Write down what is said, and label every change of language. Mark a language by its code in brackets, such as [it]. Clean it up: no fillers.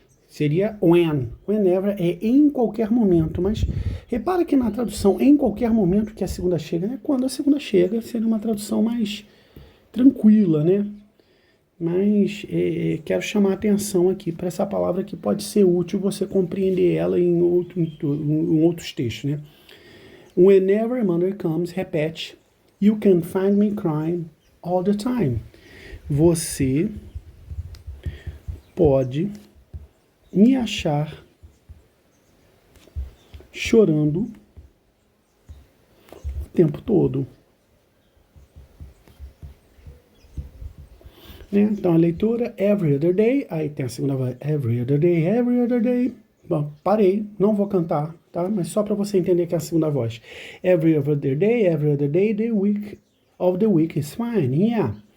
[pt] Seria when. Whenever é em qualquer momento, mas repara que na tradução em qualquer momento que a segunda chega, né? Quando a segunda chega, seria uma tradução mais tranquila, né? Mas quero chamar a atenção aqui para essa palavra que pode ser útil você compreender ela em outros textos, né? [en] Whenever Monday comes, [pt] repete, [en] you can find me crying all the time. [pt] Você pode me achar chorando o tempo todo. Né? Então a leitura, [en] every other day, [pt] aí tem a segunda voz, [en] every other day, every other day. [pt] Bom, parei, não vou cantar, tá? Mas só para você entender que é a segunda voz. [en] Every other day, the week of the week is fine, yeah.